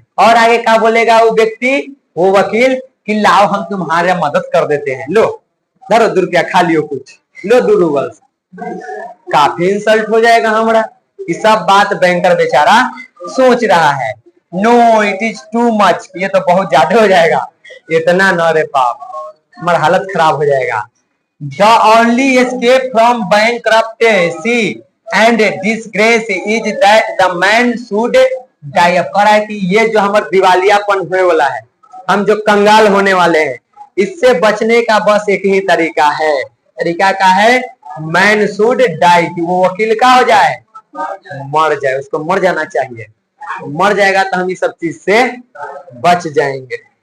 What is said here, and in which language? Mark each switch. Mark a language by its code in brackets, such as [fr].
[hi] और आगे क्या बोलेगा वो व्यक्ति, वो वकील, कि लाओ हम तुम्हारे मदद कर देते हैं, लो धरो 2 रुपया खा लियो, कुछ लो 2 रूबल। काफी इंसल्ट हो जाएगा हमारा। ये सब बात बैंकर बेचारा सोच रहा है। [en] no it is too much, [hi] ये तो बहुत ज्यादा हो जाएगा, इतना न रे पाप, हमारा हालत खराब हो जाएगा। [en] The only escape from bankruptcy and disgrace is that the man should die। [hi] अब कह रहा है कि ये जो हमारा दिवालियापन होने वाला है, हम जो कंगाल होने वाले हैं, इससे बचने का बस एक ही तरीका है। तरीका क्या है, [en] man should die, [hi] कि वो वकील का हो जाए, मर जाए, उसको मर जाना चाहिए। मर जाएगा तो हम इस सब चीज से बच जाएंगे।